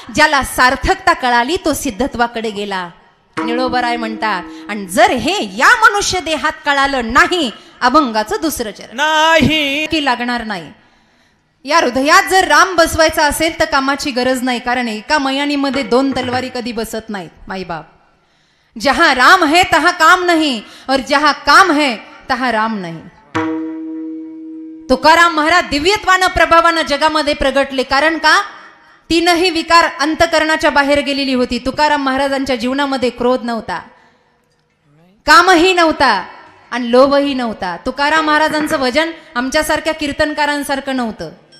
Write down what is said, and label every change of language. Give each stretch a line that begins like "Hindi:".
Marathi: ज्याला सार्थकता कळाली तो सिद्धत्वाकडे गेला, निळोबराय म्हणतात. आणि जर हे या मनुष्य देहात कळालं नाही, अभंगाचं दुसरं चरण नाही की लागणार नाही. या हृदयात जर राम बसवायचा असेल तर कामाची गरज नाही. कारण एका मयानीमध्ये 2 तलवारी कधी बसत नाहीत माईबाप.
Hindi: जहां राम है तहां काम नहीं, और जहां काम है तहां राम नहीं.
Marathi: तुकाराम महाराज दिव्यत्वानं प्रभावानं जगामध्ये प्रगटले. कारण का? 3ही विकार अंतकरणाच्या बाहेर गेलेली होती. तुकाराम महाराजांच्या जीवनामध्ये क्रोध नव्हता, कामही नव्हता आणि लोभही नव्हता. तुकाराम महाराजांचं भजन आमच्यासारख्या कीर्तनकारांसारखं नव्हतं.